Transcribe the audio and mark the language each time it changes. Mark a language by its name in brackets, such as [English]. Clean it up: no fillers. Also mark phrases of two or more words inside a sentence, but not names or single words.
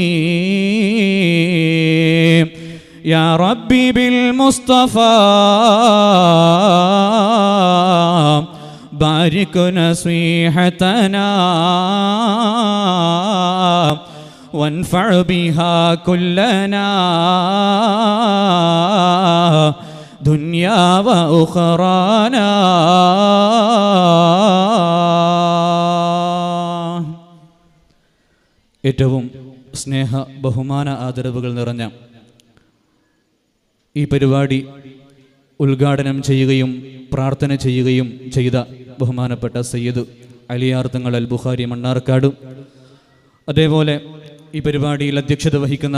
[Arabic] يا ربي بالمصطفى بارك نصيحتنا وانفع بها كلنا دنيا وأخرانا. [Malayalam] ഏറ്റവും സ്നേഹ ബഹുമാന ആദരവുകൾ നിറഞ്ഞ ഈ പരിപാടി ഉദ്ഘാടനം ചെയ്യുകയും പ്രാർത്ഥന ചെയ്യുകയും ചെയ്ത ബഹുമാനപ്പെട്ട സയ്യിദ് അലിയാർ തങ്ങൾ അൽ ബുഖാരി മണ്ണാർക്കാട്, അതേപോലെ ഈ പരിപാടിയിൽ അധ്യക്ഷത വഹിക്കുന്ന